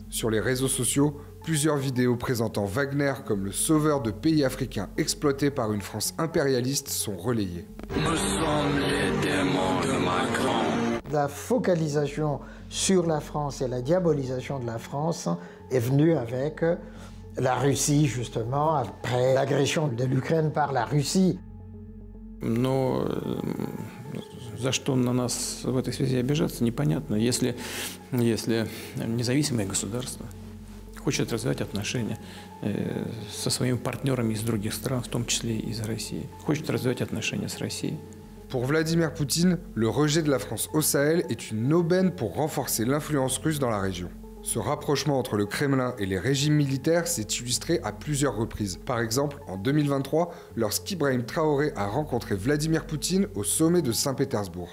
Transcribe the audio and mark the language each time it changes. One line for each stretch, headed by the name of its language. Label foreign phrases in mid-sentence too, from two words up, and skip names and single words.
French: Sur les réseaux sociaux, plusieurs vidéos présentant Wagner comme le sauveur de pays africains exploités par une France impérialiste sont relayées. Nous sommes les démons de Macron. La focalisation sur la France et la diabolisation de la France est venue avec la Russie, justement, après l'agression de l'Ukraine par la Russie.
Russian: Но за что на нас в этой связи обижаться, непонятно. Если независимое государство хочет развивать отношения со своими партнерами из других стран, в том числе и из России, хочет развивать отношения с Россией.
French: Pour Vladimir Poutine, le rejet de la France au Sahel est une aubaine pour renforcer l'influence russe dans la région. Ce rapprochement entre le Kremlin et les régimes militaires s'est illustré à plusieurs reprises. Par exemple, en 2023, lorsqu'Ibrahim Traoré a rencontré Vladimir Poutine au sommet de Saint-Pétersbourg.